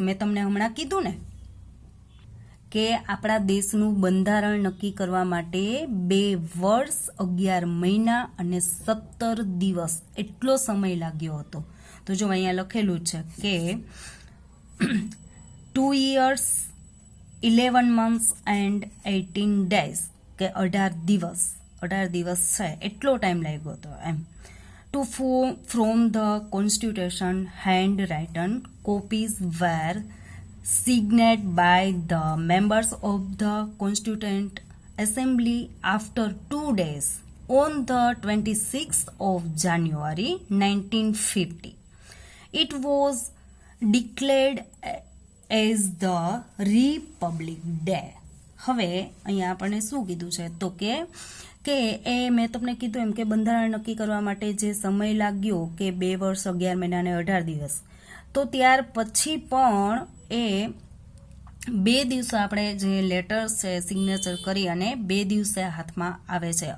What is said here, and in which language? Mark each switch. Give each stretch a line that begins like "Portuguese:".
Gujarati: મેં તમને હમણાં કીધું ને કે આપણા દેશનું બંધારણ નક્કી કરવા માટે 2 વર્ષ 11 મહિના અને 17 દિવસ એટલો સમય લાગ્યો હતો. તો જો અહીંયા લખેલું છે કે
English: 2 years 11 months and 18 days
Gujarati: કે 18 દિવસ છે એટલો ટાઈમ લાગ્યો હતો એમ.
English: To from the constitution handwritten copies were signed by the members of the Constituent Assembly after 2 days on the 26th of January 1950. It was declared as the Republic Day.
Gujarati: હવે અહીંયા આપણને શું કીધું છે તો કે એ મેં તમને કીધું એમ કે બંધારણ નક્કી કરવા માટે જે સમય લાગ્યો કે 2 વર્ષ 11 મહિના અને 18 દિવસ, તો ત્યાર પછી પણ એ 2 દિવસે આપણે જે લેટર્સ છે સિગ્નેચર કરી અને 2 દિવસે હાથમાં આવે છે.